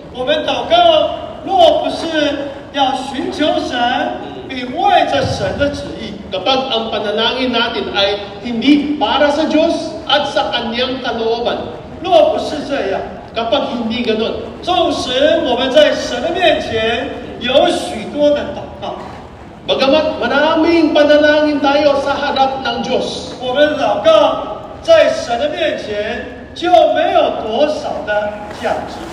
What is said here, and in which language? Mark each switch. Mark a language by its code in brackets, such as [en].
[zh] 我们祷告，若不是要寻求神，并为着神的旨意， [tl] Kapag ang panalangin natin ay hindi para sa Diyos at sa Kanyang kalooban, [zh] 若不是这样， [tl] kapag hindi ganun, [zh] 纵使我们在神的面前有许多的祷告， [tl] bagamat maraming panalangin tayo sa harap ng Diyos, [zh] 我们的祷告在神的面前就没有多少的价值。